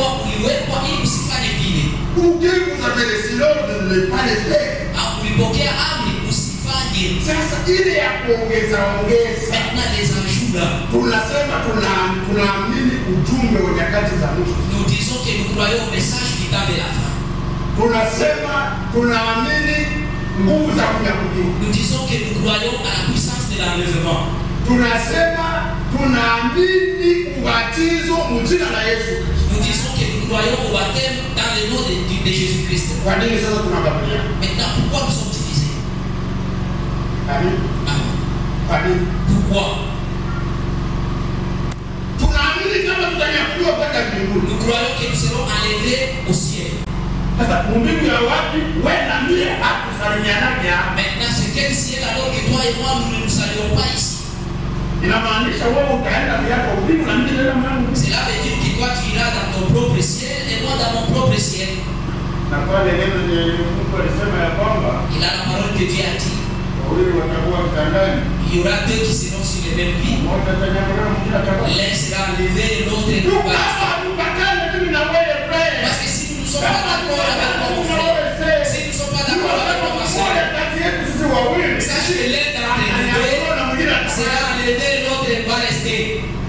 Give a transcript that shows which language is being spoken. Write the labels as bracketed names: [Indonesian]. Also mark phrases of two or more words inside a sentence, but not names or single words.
[Swahili] japokuwa uliwekwa ili usifanye vile. [French] Ou que vous avez laissé l'ordre de ne pas le faire. [Swahili] Ulipokea amri usifanye. Sasa ile ya kuongeza. [French] Maintenant les ajouts là. [Swahili] Tunasema tunaamini ujumbe wa nyakati za mwisho. [French] Nous disons que nous croyons au message du temps de la fin. [Swahili] Tunasema tunaamini nguvu za kunyakuliwa. [French] Nous disons que nous croyons à la puissance de l'enlèvement. [Swahili] Tunasema tunaamini ubatizo mjina la Yesu. [French] Nous disons que nous croyons au baptême dans le nom de Jésus-Christ. [Swahili] Kwa nini sasa tunagawanyika? [French] Maintenant pourquoi nous sommes divisés? Amen. Amen. Pourquoi? [Swahili] Tunaamini kama tutanyakuliwa kwenda mbinguni. [French] Nous croyons que nous serons enlevés au ciel. [Swahili] Sasa mbingu ya wapi? Wewe na mimi hatusalimiana hapa. [French] Maintenant c'est quel ciel alors que toi et moi nous ne nous saluons pas ici? [Swahili] Inamaanisha wewe utaenda yako mbingu na mimi nenda mwangu. [French] Cela veut dire que toi tu iras dans ton propre ciel et moi dans mon propre ciel. [Swahili] Na pale neno ni Mungu alisema ya kwamba [French] il a la parole que Dieu a dit. [Swahili] Wawili watakuwa kitandani. [French] Il y aura deux qui seront sur le même lit. L'un sera enlevé et l'autre est parce que si nous ne sommes pas d'accord avec mon frère, si nous ne sommes pas d'accord avec ma soeur, sache que l'un d'entre nous deux sera enlevé et l'autre va rester.